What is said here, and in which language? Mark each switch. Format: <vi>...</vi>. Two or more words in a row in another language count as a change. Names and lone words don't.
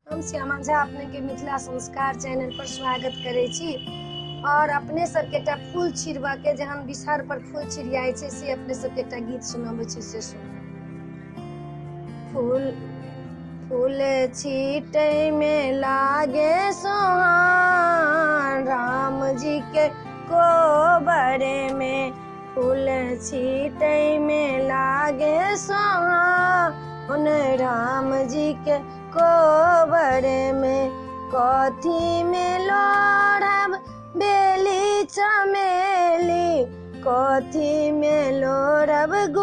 <mai>हम श्यामा झा अपने के मिथिला संस्कार चैनल पर स्वागत करे छी। और अपने सबके टा फूल छिड़वा के जहन बिसहर पर फूल छिड़ियाई छै से अपने सबके टा गीत सुनाबै छी से सुन। फूल फूल छीटे में लागे सोहान, राम जी के कोबरे में फूल छीटे में लागे सोहान, उन राम जी के कोबरे में कथी में लोढ़ब बेली चमेली, कथी में लोढ़ब</mai>